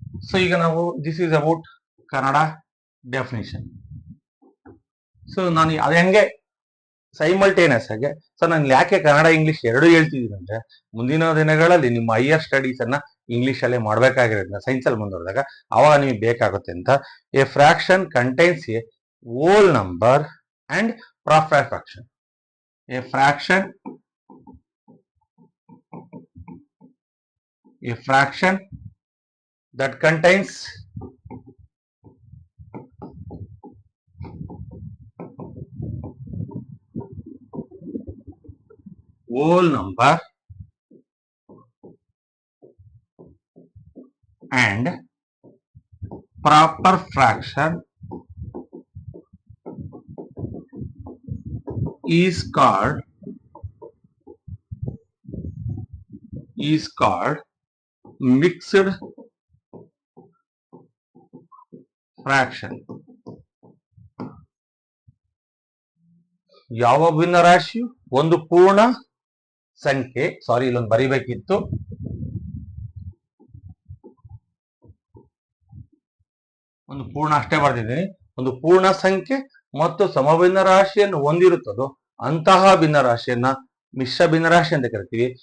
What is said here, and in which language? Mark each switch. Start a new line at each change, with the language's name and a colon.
Kannada: So ಈಗ ನಾವು
English: This is about Kannada definition.
Kannada: So ನಾನು ಅದು ಹೆಂಗೆ ಸೈಮಲ್ಟೇನಿಯಸ್ ಆಗಿ. ಸರ್ ನಾನು ಯಾಕೆ ಕನ್ನಡ ಇಂಗ್ಲಿಷ್ ಎರಡು ಹೇಳ್ತಿದ್ದೀನಿ ಅಂದ್ರೆ, ಮುಂದಿನ ದಿನಗಳಲ್ಲಿ ನಿಮ್ಮ ಹೈಯರ್ ಸ್ಟಡೀಸ್ ಅನ್ನ ಇಂಗ್ಲಿಷ್ ಅಲ್ಲೇ ಮಾಡ್ಬೇಕಾಗಿರೋದ್ರಿಂದ ಸೈನ್ಸ್ ಅಲ್ಲಿ ಮುಂದುವರೆದಾಗ ಅವಾಗ ನಿಮಗೆ ಬೇಕಾಗುತ್ತೆ ಅಂತ.
English: A fraction contains a whole number and proper fraction. A fraction that contains whole number and proper fraction is called mixed fraction.
Kannada: ಯಾವ ಭಿನ್ನರಾಶಿಯು ಒಂದು ಪೂರ್ಣ ಸಂಖ್ಯೆ, ಸಾರಿ ಇಲ್ಲೊಂದು ಬರಿಬೇಕಿತ್ತು, ಒಂದು ಪೂರ್ಣ ಅಷ್ಟೇ ಬರ್ತಿದ್ದೀನಿ, ಒಂದು ಪೂರ್ಣ ಸಂಖ್ಯೆ ಮತ್ತು ಸಮಭಿನ್ನ ರಾಶಿಯನ್ನು ಹೊಂದಿರುತ್ತದೋ ಅಂತಹ ಭಿನ್ನರಾಶಿಯನ್ನ ಮಿಶ್ರ ಭಿನ್ನರಾಶಿ ಅಂತ ಕರಿತೀವಿ.